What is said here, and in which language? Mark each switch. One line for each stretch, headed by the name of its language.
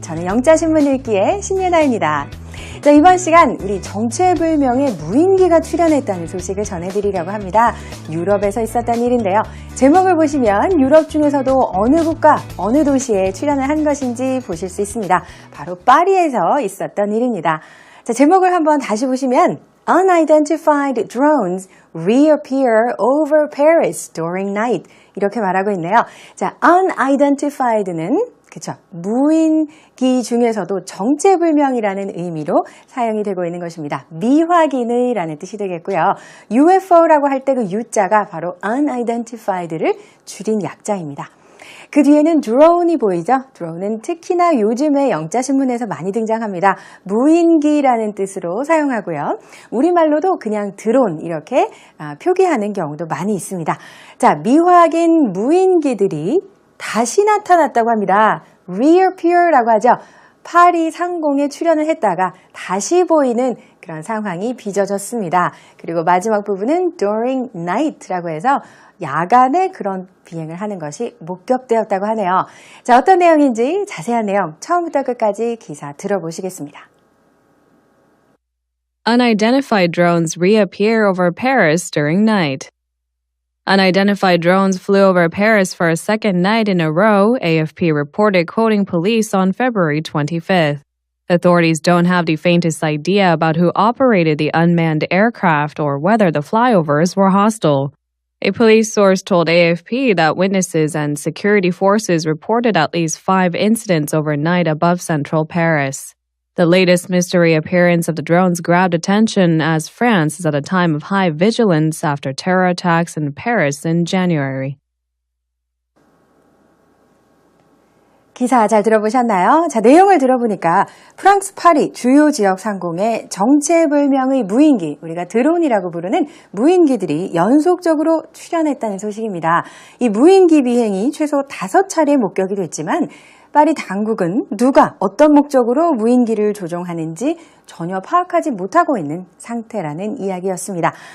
Korean: 저는 영자신문 읽기의 신예나입니다. 자, 이번 시간 우리 정체불명의 무인기가 출현했다는 소식을 전해드리려고 합니다. 유럽에서 있었던 일인데요. 제목을 보시면 유럽 중에서도 어느 국가, 어느 도시에 출현을 한 것인지 보실 수 있습니다. 바로 파리에서 있었던 일입니다. 자, 제목을 한번 다시 보시면
English: Unidentified drones reappear over Paris during night.
Korean: 이렇게 말하고 있네요. 자, unidentified는 그쵸. 무인기 중에서도 정체불명이라는 의미로 사용이 되고 있는 것입니다. 미확인의 라는 뜻이 되겠고요. UFO라고 할 때 그 U자가 바로 unidentified를 줄인 약자입니다. 그 뒤에는 드론이 보이죠? 드론은 특히나 요즘에 영자신문에서 많이 등장합니다. 무인기라는 뜻으로 사용하고요. 우리말로도 그냥 드론 이렇게 표기하는 경우도 많이 있습니다. 자, 미확인 무인기들이 다시 나타났다고 합니다. reappear라고 하죠. 파리 상공에 출현을 했다가 다시 보이는 그런 상황이 빚어졌습니다. 그리고 마지막 부분은
English: during night
Korean: 라고 해서 야간에 그런 비행을 하는 것이 목격되었다고 하네요. 자, 어떤 내용인지 자세한 내용 처음부터 끝까지 기사 들어보시겠습니다.
English: Unidentified drones reappear over Paris during night. Unidentified drones flew over Paris for a second night in a row, AFP reported, quoting police on February 25th. Authorities don't have the faintest idea about who operated the unmanned aircraft or whether the flyovers were hostile. A police source told AFP that witnesses and security forces reported at least 5 incidents overnight above central Paris. The latest mystery appearance of the drones grabbed attention as France is at a time of high vigilance after terror attacks in Paris in January.
Korean: 기사 잘 들어보셨나요? 자, 내용을 들어보니까 프랑스 파리 주요 지역 상공에 정체불명의 무인기, 우리가 드론이라고 부르는 무인기들이 연속적으로 출현했다는 소식입니다. 이 무인기 비행이 최소 5차례 목격이 됐지만 파리 당국은 누가 어떤 목적으로 무인기를 조종하는지 전혀 파악하지 못하고 있는 상태라는 이야기였습니다.